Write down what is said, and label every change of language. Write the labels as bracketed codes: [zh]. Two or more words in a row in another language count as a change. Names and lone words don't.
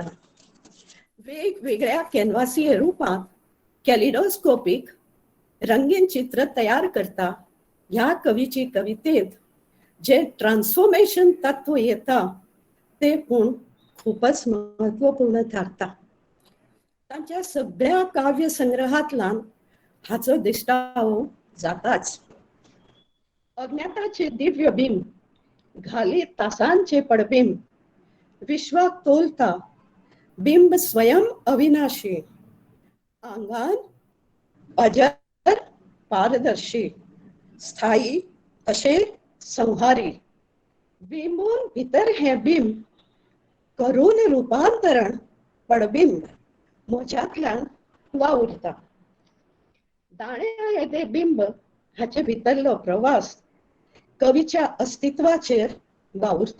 [kok] वेगवेगळ्या कॅनवासीय रूपात कॅलिडोस्कोपिक रंगीन चित्र तयार करता ह्या कवीची कवितेत जे ट्रान्सफॉर्मेशन तत्व येता ते पूण खूपच महत्वपूर्ण ठरता. तांच्या सगळ्या काव्य संग्रहांतल्यान हाचो दिश्टावो जाताच. अज्ञाताचे दिव्य बिंब, घाली तासांचे पडबिंब, विश्वाक तोलता बिंब स्वयं अविनाशी, आंगान अजर पारदर्शी, स्थायी अशे संहारी. बिंबून भितर हे बिंब करून रूपांतरण पडबिंब मोज्यांतल्यान वावुरता. दाणे येदे बिंब हाचे भितरलो प्रवास कवीच्या अस्तित्वाचेर वावुरता.